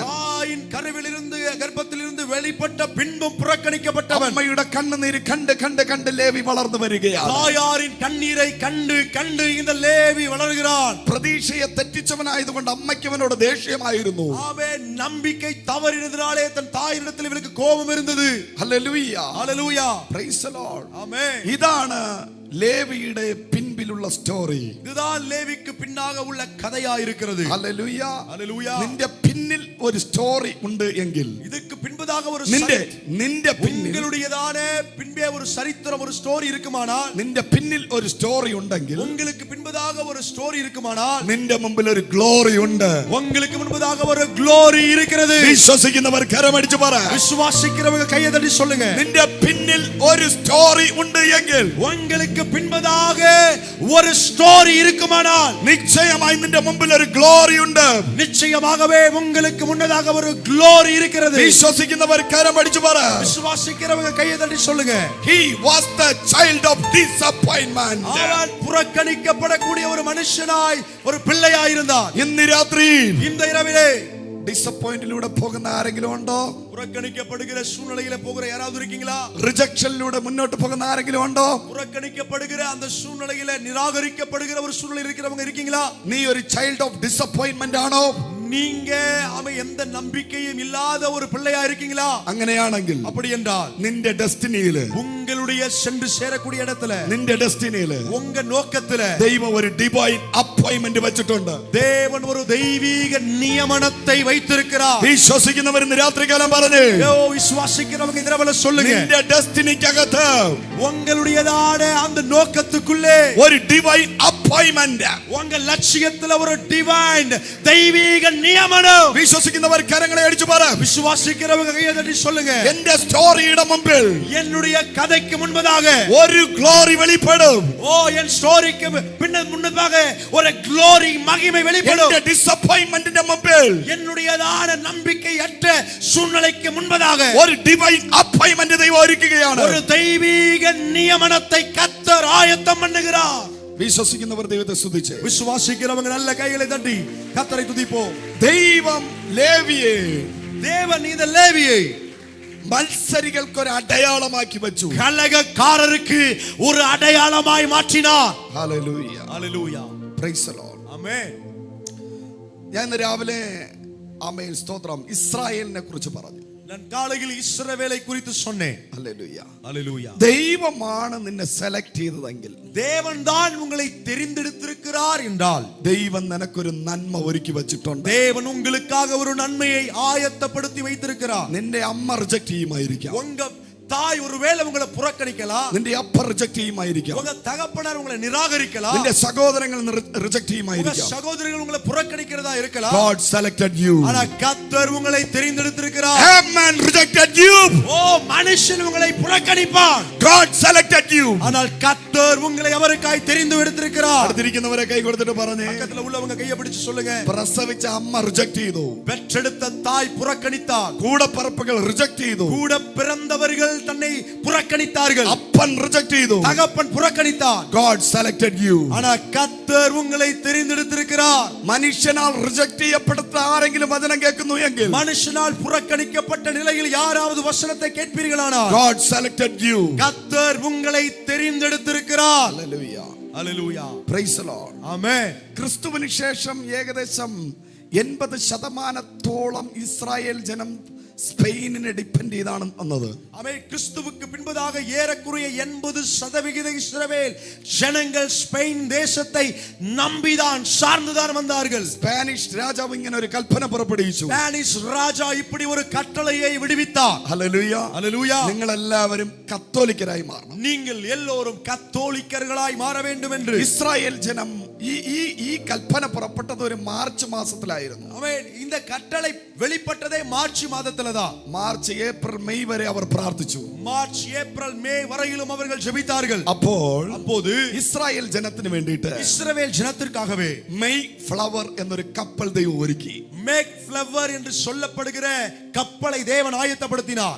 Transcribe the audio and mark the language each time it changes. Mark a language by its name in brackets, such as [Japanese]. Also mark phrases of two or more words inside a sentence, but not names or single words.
[Tamil] தாயின் கருவிலிருந்து கர்ப்பத்திலிருந்து வெளிப்பட்ட பின்பும் புறக்கணிக்கப்பட்டவன். [Malayalam] അമ്മയുടെ കണ്ണുനീര് കണ്ട് കണ്ട് കണ്ട് ലേവി വളർന്നു വരികയാണ്. [Tamil] தாயாரின் கண்ணீரை கண்டு கண்டு இந்த லேவி வளர்கிறான். [Malayalam] പ്രതീക്ഷയെ തെറ്റിച്ചവനായതുകൊണ്ട് അമ്മയ്ക്ക് അവനോട് ദേഷ്യമായിരുന്നു. [Tamil] ஆமென். நம்பிக்கை தவறினதினாலே தன் தாயினிடத்தில் இவனுக்கு கோபம் இருந்தது. [Malayalam] ഹല്ലേലൂയ. [Tamil] ஹல்லேலூயா. [English] Praise the Lord. [Tamil] ஆமென். [Malayalam] ഇതാണ് ലേവിയുടെ പിൻപിലുള്ള സ്റ്റോറി. [Tamil] இதுதான் லேவிக்கு பின்னாக உள்ள கதையா இருக்கிறது. [Malayalam] ഹല്ലേലൂയ. [Tamil] ஹல்லேலூயா. [Malayalam] നിന്റെ പിന്നിൽ ഒരു സ്റ്റോറി ഉണ്ട് എങ്കിൽ [Tamil] இதுக்கு பின்பதாக ஒரு [Malayalam] നിന്റെ പിന്നിൽ [Tamil] உங்களுடையதான பின்பே ஒரு சரித்திரம் ஒரு ஸ்டோரி இருக்குமானால் [Malayalam] നിന്റെ പിന്നിൽ ഒരു സ്റ്റോറി ഉണ്ടെങ്കിൽ [Tamil] உங்களுக்கு பின்பதாக ஒரு ஸ்டோரி இருக்குமானால் [Malayalam] നിന്റെ മുമ്പിൽ ഒരു ഗ്ലോറി ഉണ്ട്. [Tamil] உங்களுக்கு முன்பதாக ஒரு ഗ്ലോറി இருக்கிறது. [Malayalam] വിശ്വസിക്കുന്നവർ കരമടിച്ചു പറ. [Tamil] விசுவாசிக்கிறவங்க கையை தட்டி சொல்லுங்க. [Malayalam] നിന്റെ പിന്നിൽ ഒരു സ്റ്റോറി ഉണ്ട് എങ്കിൽ [Tamil] உங்களுக்கு பின்பதாக ஒரு ஸ்டோரி இருக்குமானால் [Malayalam] നിശ്ചയമായി നിന്റെ മുമ്പിൽ ഒരു ഗ്ലോറി ഉണ്ട്. [Tamil] நிச்சயமாகவே உங்களுக்கு முன்னதாக ஒரு ഗ്ലോറി இருக்கிறது. [Malayalam] വിശ്വസിക്കുന്നവർ കരമടിച്ചു പറ. [Tamil] விசுவாசிக்கிறவங்க கையை தட்டி சொல்லுங்க. [English] He was the child of disappointment. [Tamil] அவன் புறக்கணிக்கப்படக்கூடிய ஒரு மனுஷனாய் ஒரு பிள்ளையாய் இருந்தான். [Malayalam] ഇന്ന് രാത്രി [Tamil] இந்த இரவிலே [Malayalam] ഡിസപ്പോയിന്റിലൂടെ പോകുന്ന ആരെങ്കിലും ഉണ്ടോ? [Tamil] புறக்கணிக்கப்படுகிற சூழ்நிலையில போகிற யாராவது இருக்கீங்களா? [Malayalam] റിജക്ഷനിലൂടെ മുന്നോട്ട് പോകുന്ന ആരെങ്കിലും ഉണ്ടോ? [Tamil] புறக்கணிக்கப்படுகிற அந்த சூழ்நிலையில நிராகரிக்கப்படுகிற ஒரு சூழ்நிலை இருக்கிறவங்க இருக்கீங்களா? [Malayalam] നീ ഒരു [English] child of disappointment [Malayalam] ആണോ? [Tamil] நீங்க அவன் எந்த நம்பிக்கையும் இல்லாத ஒரு பிள்ளையா இருக்கீங்களா? [Malayalam] അങ്ങനെയാണെങ്കിൽ [Tamil] அப்படி என்றால் [Malayalam] നിന്റെ ഡെസ്റ്റിനിയില് [Tamil] உங்களுடைய சென்று சேரக்கூடிய இடத்துல [Malayalam] നിന്റെ ഡെസ്റ്റിനിയില് [Tamil] உங்க நோக்கத்துல [Malayalam] ദൈവം ഒരു [English] divine appointment [Malayalam] വെച്ചിട്ടുണ്ട്. [Tamil] தேவன் ஒரு தெய்வீக நியமனத்தை வைத்திருக்கிறார். [Malayalam] വിശ്വസിക്കുന്നവർ ഇന്ന് രാത്രികാലം പറഞ്ഞു. [Tamil] விசுவாசிக்கிறவங்க இந்த இரவுல சொல்லுங்க. [Malayalam] നിന്റെ ഡെസ്റ്റിനിക്കകത്ത് [Tamil] உங்களுடையதான அந்த நோக்கத்துக்குள்ளே [Malayalam] ഒരു [English] divine appointment, [Tamil] உங்க லட்சியத்துல ஒரு டிவைன் தெய்வீக நியமனம். [Malayalam] വിശ്വസിക്കുന്നവർ കരങ്ങളെ അടിച്ചു പറ. [Tamil] விசுவாசிக்கிறவங்க கையை தட்டி சொல்லுங்க. [Malayalam] എന്റെ സ്റ്റോറിയുടെ മുമ്പിൽ [Tamil] என்னுடைய கதைக்கு முன்பதாக [Malayalam] ഒരു ഗ്ലോറി വെളിപ്പെടും. [Tamil] ஓ என் ஸ்டோரிக்கு முன்னதாக ஒரு ഗ്ലോറി மகிமை வெளிப்படும். [Malayalam] എന്റെ ഡിസപ്പോയിന്റ്മെന്റിന്റെ മുമ്പിൽ [Tamil] என்னுடையதான நம்பிக்கையற்ற சூழ்நிலைக்கு முன்பதாக [Malayalam] ഒരു [English] divine appointment [Malayalam] ദൈവം ഒരുക്കുകയാണ്. [Tamil] ஒரு தெய்வீக நியமனத்தை கர்த்தர் ஆயத்தம் பண்ணுகிறார். [Malayalam] വിശ്വസിക്കുന്നവർ ദൈവത്തെ സ്തുതിച്ച്. [Tamil] விசுவாசிக்கிறவங்க நல்ல கைகளை தட்டி கர்த்தரை துதிப்போம். [Malayalam] ദൈവം ലേവിയെ, [Tamil] தேவன் இந்த லேவியை [Malayalam] മത്സരികൾക്ക് ഒരു അടയാളമാക്കി വെച്ചു. [Tamil] கலகக்காரருக்கு ஒரு அடையாளமாய் மாற்றினார். [Malayalam] ഹല്ലേലൂയ. [Tamil] ஹல்லேலூயா. [English] Praise the Lord. [Malayalam] ആമേൻ. ഞാൻ ഇന്ന് രാവിലെ ആമേൻ സ്തോത്രം ഇസ്രായേലിനെ കുറിച്ച് പറഞ്ഞു. [Tamil] நான் காலையில் இஸ்ரவேலை குறித்து சொன்னேன். [Malayalam] ഹല്ലേലൂയ. [Tamil] ஹல்லேலூயா. [Malayalam] ദൈവമാണ് നിന്നെ സെലക്ട് ചെയ്തതെങ്കിൽ, [Tamil] தேவன் தான் உங்களை தெரிந்தெடுத்திருக்கிறார் என்றால், [Malayalam] ദൈവം നിനക്കൊരു നന്മ ഒരുക്കി വെച്ചിട്ടുണ്ട്. [Tamil] தேவன் உங்களுக்காக ஒரு நன்மையை ஆயத்தப்படுத்தி வைத்திருக்கிறார். [Malayalam] നിന്റെ അമ്മ റിജക്ട് ചെയ്യുമായിരിക്കാം, [Tamil] உங்க தாய் ஒருவேளை உங்களை புறக்கணிக்கலாம், [Malayalam] നിന്റെ അപ്പ റിജക്ട് ചെയ്യുമായിരിക്കാം, [Tamil] உங்க தகப்பனார் உங்களை நிராகரிக்கலாம், [Malayalam] നിന്റെ സഹോദരങ്ങൾ റിജക്ട് [Tamil] உங்க [Malayalam] ചെയ്യുമായിരിക്കാം. [Tamil] சகோதரர்கள் உங்களை புறக்கணிக்கிறதா இருக்கலாம். [English] God selected you. [Tamil] ஆனா கர்த்தர் உங்களை தெரிந்தெடுத்திருக்கிறார். [English] A man rejected you. [Tamil] ஓ, மனுஷன் உங்களை புறக்கணிப்பான். [English] God selected you. [Tamil] ஆனால் கர்த்தர் உங்களை அவருக்காய் தெரிந்து எடுத்திருக்கிறார். [Malayalam] അടുത്തിരിക്കുന്നവരെ കൈ കൊടുത്തിട്ട് പറഞ്ഞേ, [Tamil] பக்கத்துல உள்ளவங்க கையை பிடிச்சு சொல்லுங்க. [Malayalam] പ്രസവിച്ച അമ്മ റിജക്ട് ചെയ്തു, [Tamil] பெற்றெடுத்த தாய் புறக்கணித்தார், [Malayalam] കൂടപ്പറപ്പുകൾ റിജക്ട് ചെയ്തു, [Tamil] கூட பிறந்தவர்கள் தன்னை புறக்கணித்தார்கள், [Malayalam] അപ്പൻ റിജക്ട് ചെയ്തു. [Tamil] தகப்பன் புறக்கணித்தார். [English] God selected you. [Tamil] ஆனா கர்த்தர் உங்களை தெரிந்தெடுத்திருக்கிறார். [Malayalam] മനുഷ്യനാൽ റിജക്ട് ചെയ്യപ്പെടുത്ത ആരെങ്കിലും വചനം കേൾക്കുന്നു എങ്കിൽ, [Tamil] மனுஷனால் புறக்கணிக்கப்பட்ட நிலையில் யாராவது வசனத்தை கேட்பீர்களானால், [English] God selected you. [Tamil] கர்த்தர் உங்களை தெரிந்தெடுத்திருக்கிறார். [English] Hallelujah. [Tamil] ஹல்லேலூயா. [English] Praise the Lord. [Tamil] ஆமென். [Malayalam] ക്രിസ്തുവിന് ശേഷം ഏകദേശം 80% ഇസ്രായേൽ ജനം സ്പെയിനിനെ ഡിപ്പെൻഡ് ചെയ്താണ് വന്നത്. [Tamil] ஆமென். கிறிஸ்துவுக்கு பின்பதாக ஏறக்குறைய 80% இஸ்ரவேல் ஜனங்கள் ஸ்பெயின் தேசத்தை நம்பிதான் சார்ந்துதான் வந்தார்கள். [Malayalam] സ്പാനിഷ് രാജാവ് ഇങ്ങനെ ഒരു കൽപ്പന പുറപ്പെടുവിച്ചു. [Tamil] ஸ்பானிஷ் ராஜா இப்படி ஒரு கட்டளையை விடுவித்தார். [Malayalam] ഹല്ലേലൂയ. [Tamil] ஹல்லேலூயா. [Malayalam] നിങ്ങൾ എല്ലാവരും കത്തോലിക്കരായി മാറണം. [Tamil] நீங்கள் எல்லோரும் கத்தோலிக்கர்களாய் மாற வேண்டும் என்று [Malayalam] ഇസ്രായേൽ ജനം ഈ കൽപ്പന പുറപ്പെട്ടത് ഒരു മാർച്ച് മാസത്തിലായിരുന്നു. [Tamil] ஆமென். இந்த கட்டளை வெளிப்பட்டதே மார்ச் மாதத்தில்தான். [Malayalam] മാർച്ച് ഏപ്രിൽ മെയ് വരെ അവർ പ്രാർത്ഥിച്ചു. [Tamil] மார்ச் ஏப்ரல் மே வரையிலும் அவர்கள் ஜெபித்தார்கள். [Malayalam] அப்போது ഇസ്രായേൽ ജനത്തിന് വേണ്ടിയിട്ട് [Tamil] இஸ்ரவேல் ஜனத்திற்காகவே [Malayalam] മെയ് ഫ്ലവർ എന്നൊരു കപ്പൽ ദൈവം ഒരുക്കി. [Tamil] மேக் ஃப்ளவர் என்று சொல்லப்படுகிற கப்பலை தேவன் ஆயத்தப்படுத்தினார்.